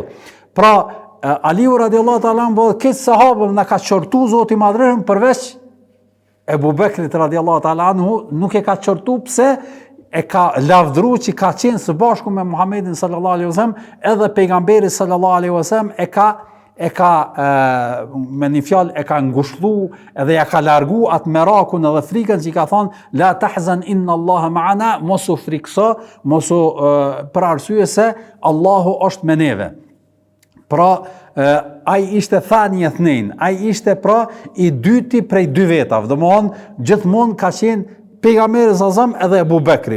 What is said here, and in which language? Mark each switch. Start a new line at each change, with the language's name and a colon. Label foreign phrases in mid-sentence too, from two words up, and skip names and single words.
Albanian: Pra, Aliu
Arabic: رضي الله تعالى
Albanian: këtë sahabët na ka qortu Zoti i Madhërisht përveç Ebu Bekrit
Arabic: رضي الله تعالى عنه
Albanian: nuk e ka qortu pse e ka lavdru që ka qenë së bashku me Muhammedin
Arabic: صلى الله عليه وسلم,
Albanian: edhe pejgamberi
Arabic: صلى الله عليه وسلم
Albanian: e ka me një fjalë e ka ngushëllu edhe ja ka largu atë merakun edhe frikën që i ka thonë
Arabic: لا تحزن إن الله معنا,
Albanian: mos u frikso, mos u për arsye se Allahu është me neve. Pra, ai ishte
Arabic: ثاني اثنين,
Albanian: ai ishte pra i dyti prej dy vetave, domthonë gjithmonë ka qenë pejgamberi
Arabic: صلى الله عليه وسلم
Albanian: edhe Abu Bekri.